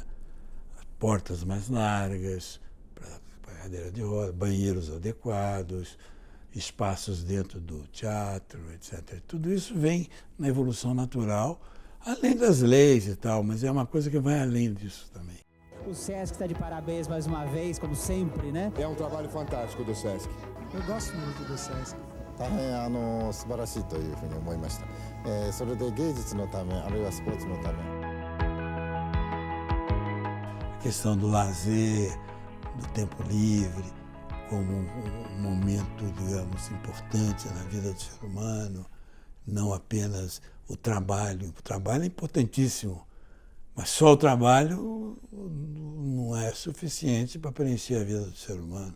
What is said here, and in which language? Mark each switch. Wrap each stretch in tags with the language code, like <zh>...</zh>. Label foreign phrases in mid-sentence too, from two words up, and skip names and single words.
<pt>Portas mais largas, para cadeira de roda, banheiros adequados, espaços dentro do teatro, etc. Tudo isso vem na evolução natural, além das leis e tal, mas é uma coisa que vai além disso também. O Sesc está de parabéns mais uma vez, como sempre, né? É um trabalho fantástico do Sesc. Eu gosto muito do Sesc.</pt> <ja>大変素晴らしいというふうに思いました。それで芸術のため、あるいはスポーツのため。</ja> <pt>A questão do lazer, do tempo livre, como um momento, digamos, importante na vida do ser humano, não apenas o trabalho. O trabalho é importantíssimo, mas só o trabalho não é suficiente para preencher a vida do ser humano.</pt>